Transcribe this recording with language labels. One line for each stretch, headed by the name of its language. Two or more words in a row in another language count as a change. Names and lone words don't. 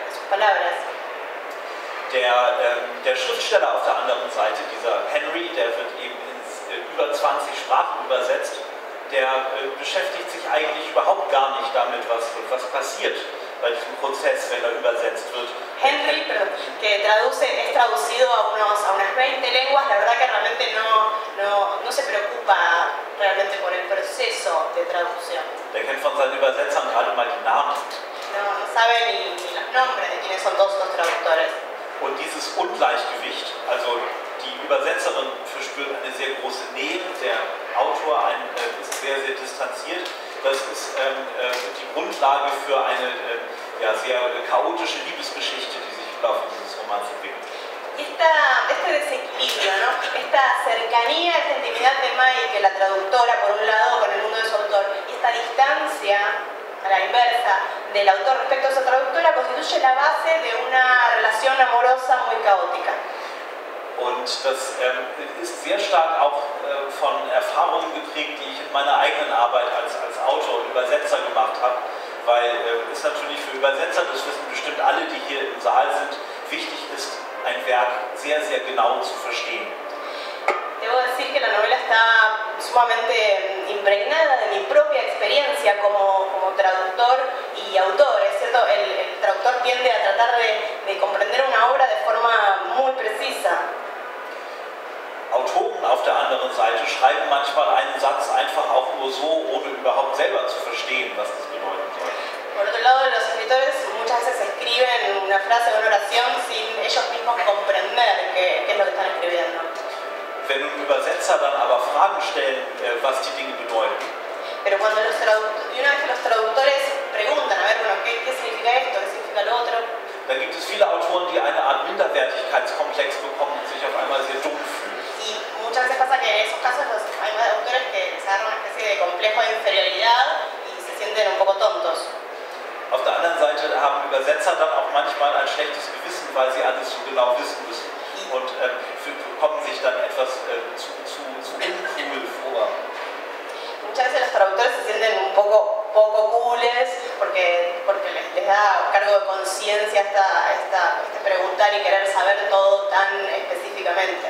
Spanish: palabras.
German: Der Schriftsteller auf der anderen Seite, dieser Henry, der wird eben in über 20 Sprachen übersetzt, der beschäftigt sich eigentlich überhaupt gar nicht damit, was passiert bei diesem Prozess, wenn er übersetzt wird.
Spanish: Henry, que es traducido a unas 20 lenguas, la verdad que realmente no se preocupa realmente por el proceso de traducción.
German: Der kennt von seinen Übersetzern gerade mal die Namen.
Spanish: No sabe ni los nombres de quiénes son todos estos traductores.
German: Und dieses Ungleichgewicht, also die Übersetzerin verspürt eine sehr große Nähe, der Autor ist sehr, sehr distanziert. Das ist die Grundlage für eine sehr chaotische Liebesgeschichte, die sich im Laufe dieses Romans entwickelt.
Spanish: Este desequilibrio, ¿no? Esta cercanía, esta intimidad de Mike, la traductora, por un lado, con el mundo de su autor, y esta distancia a la inversa del autor respecto a su traductora, constituye la base de una relación amorosa muy caótica.
German: Und das ist sehr stark auch von Erfahrungen geprägt, die ich in meiner eigenen Arbeit als Autor und Übersetzer gemacht habe, weil es natürlich für Übersetzer, das wissen bestimmt alle, die hier im Saal sind, wichtig ist, ein Werk sehr, sehr genau zu verstehen.
Spanish: Debo decir que la novela está sumamente impregnada de mi propia experiencia como traductor y autor, es cierto, el traductor tiende a tratar de comprender una obra de forma muy precisa.
German: Autoren auf der anderen Seite schreiben manchmal einen Satz einfach auch nur so, ohne überhaupt selber zu verstehen, was das bedeuten soll.
Spanish: Por otro lado, los escritores muchas veces escriben una frase o una oración sin ellos mismos comprender qué es lo que están escribiendo.
German: Wenn nun Übersetzer dann aber Fragen stellen, was die Dinge bedeuten,
Spanish: Pero cuando una vez que los traductores preguntan, a ver, bueno, ¿qué significa esto? ¿Qué significa lo otro?
German: dann gibt es viele Autoren, die eine Art Minderwertigkeitskomplex bekommen und sich auf einmal sehr dumm fühlen.
Spanish: Y muchas veces pasa que en esos casos hay autores que les agarran una especie de complejo de inferioridad y se sienten un poco tontos.
German: Auf der anderen Seite haben Übersetzer dann auch manchmal ein schlechtes Gewissen, weil sie alles so genau wissen müssen und kommen sich dann etwas zu uncool vor.
Spanish: Muchas veces los traductores se sienten un poco cooles porque les da cargo de conciencia este preguntar y querer saber todo tan específicamente.